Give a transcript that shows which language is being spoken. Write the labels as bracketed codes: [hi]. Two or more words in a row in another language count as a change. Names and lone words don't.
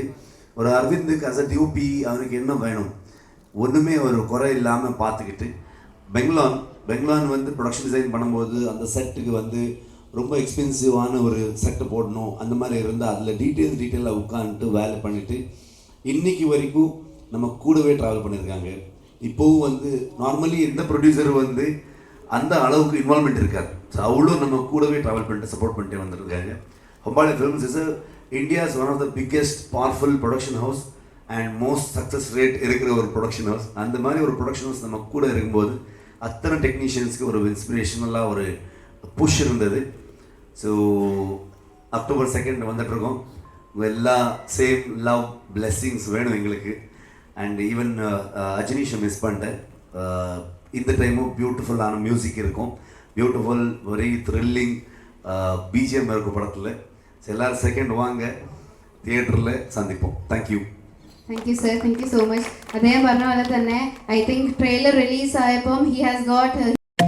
[ta] ஒரு அரவிந்துக்கு [en] as a DOP [ta] அவனுக்கு என்ன வேணும் ஒன்றுமே ஒரு குறை இல்லாமல் பார்த்துக்கிட்டு பெங்லான் வந்து [en] production design [ta] பண்ணும்போது அந்த செட்டுக்கு வந்து ரொம்ப எக்ஸ்பென்சிவான ஒரு செட்டு போடணும் அந்த மாதிரி இருந்தால் அதில் டீட்டெயிலாக உட்காந்துட்டு வேலை பண்ணிவிட்டு இன்றைக்கி வரைக்கும் நம்ம கூடவே ட்ராவல் பண்ணியிருக்காங்க. இப்போவும் வந்து நார்மலி எந்த ப்ரொடியூசர் வந்து அந்த அளவுக்கு இன்வால்மெண்ட் இருக்கார். ஸோ அவ்வளோ நம்ம கூடவே ட்ராவல் பண்ணிட்டு சப்போர்ட் பண்ணிட்டு வந்துருக்காங்க. [en] Hombale Films is India's one of the biggest powerful production house and most success rate [ta] இருக்கிற ஒரு [en] production house. [ta] அந்த மாதிரி ஒரு [en] production house [ta] நம்ம கூட இருக்கும்போது அத்தனை டெக்னீஷியன்ஸ்க்கு ஒரு இன்ஸ்பிரேஷனலாக ஒரு புஷ் இருந்தது. ஸோ அக்டோபர் 2 வந்துட்டுருக்கோம். எல்லா [en] same love blessings [ta] வேணும் எங்களுக்கு. [en] and even [ta] அஜினீஷை மிஸ் பண்ணிட்டேன். இந்த டைமும் [en] beautiful music [ta] இருக்கும், [en] beautiful very thrilling BGM [ta] இருக்கும் படத்தில். எல்லோரும் 2 வாங்க, தியேட்டரில் சந்திப்போம். [en] thank you [ml] സർ, [en] thank you so much. [ml] അദ്ദേഹം പറഞ്ഞ പോലെ തന്നെ [en] I think trailer release [ml] ആയപ്പം [en] he has got